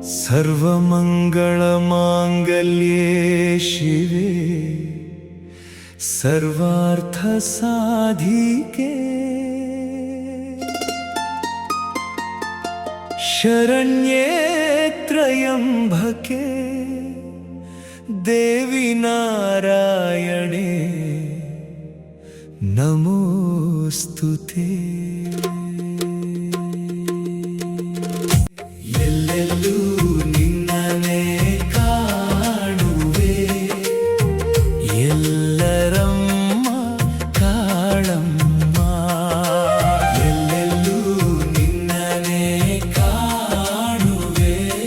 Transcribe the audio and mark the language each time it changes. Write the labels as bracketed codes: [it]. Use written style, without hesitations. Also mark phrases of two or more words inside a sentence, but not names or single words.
[sa] सर्वमङ्गलमाङ्गल्ये शिवे सर्वार्थसाधिके शरण्ये त्र्यम्बके देवी नारायणे नमोस्तुते। [kn] ಎಲ್ಲೆಲ್ಲೂ ನಿನ್ನನೆ ಕಾಣುವೆ ಎಲ್ಲರಮ್ಮ ಕಾಳಮ್ಮ ಎಲ್ಲೆಲ್ಲೂ ನಿನ್ನನೆ ಕಾಣುವೆ